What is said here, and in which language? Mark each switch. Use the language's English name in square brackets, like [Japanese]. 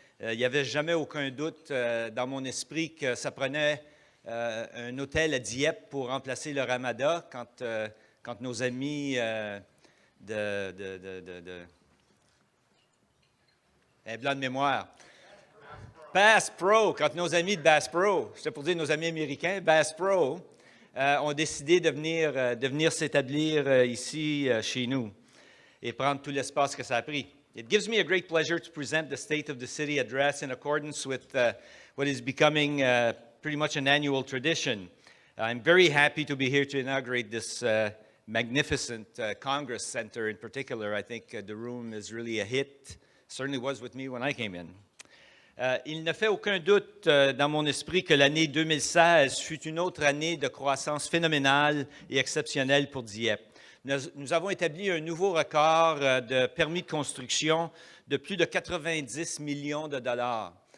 [French] Il n'y avait jamais aucun doute dans mon esprit que ça prenait un hôtel à Dieppe pour remplacer le Ramada quand nos amis un blanc de mémoire. Bass Pro, quand nos amis de Bass Pro, j'étais pour dire nos amis américains, Bass Pro, ont décidé de venir s'établir ici chez nous et prendre tout l'espace que ça a pris. [English] It gives me a great pleasure to present the State of the City address in accordance with what is becoming pretty much an annual tradition. I'm very happy to be here to inaugurate this magnificent Congress Center in particular. I think the room is really a hit. Certainly was with me when I came in. [French] Il ne fait aucun doute dans mon esprit que l'année 2016 fut une autre année de croissance phénoménale et exceptionnelle pour Dieppe. Nous avons établi un nouveau record de permis de construction de plus de 90 millions de dollars.